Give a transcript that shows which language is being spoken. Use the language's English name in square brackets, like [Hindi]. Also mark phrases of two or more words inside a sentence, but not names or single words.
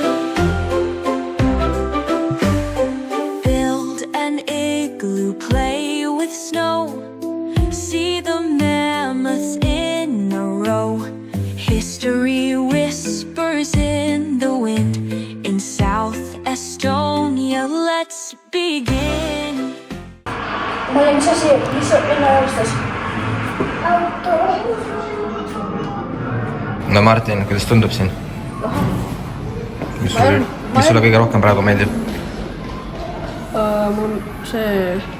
[English] Build an igloo, play with snow, see the mammoths in a row. History whispers in the wind, in South Estonia, let's begin. [Estonian] Ma olin, mis asi, mis enne alustas? No Martin, kuidas tundub siin? Mis sulle kõige rohkem praegu meeldib? Mul see...